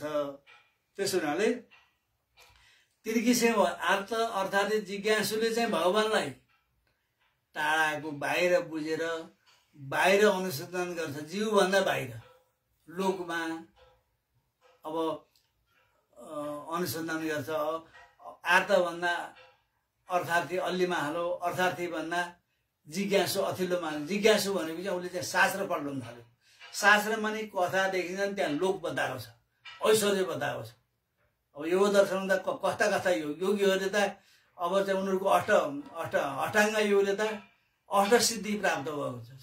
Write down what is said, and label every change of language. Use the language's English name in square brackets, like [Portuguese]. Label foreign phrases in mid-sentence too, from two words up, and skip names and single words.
[Nepali] त्यसो हुनाले तीन किसिम अर्थ अर्थात् जिज्ञासुले चाहिँ भगवानलाई टाढाको बाहिर बुझेर बाहिर अनुसन्धान गर्छ, जीवभन्दा बाहिर लोकमा अब अनुसन्धान गर्छ। आर्तभन्दा अर्थार्थी अल्लीमा हालो, अर्थार्थी भन्दा जिज्ञासु अथिल्लोमा। जिज्ञासु भनेको चाहिँ उसले चाहिँ शास्त्र पढ्नु थाल्यो। शास्त्रमा नि कथा देखिन्छन्, त्यहाँ लोक बताएको छ, ऐश्वर्य बताएको छ। अब योग दर्शन त कस्ता कस्ता योगीहरूले त अब चाहिँ उनीहरूको अष्टाङ्ग योगले त अष्ट सिद्धि प्राप्त भएको छ।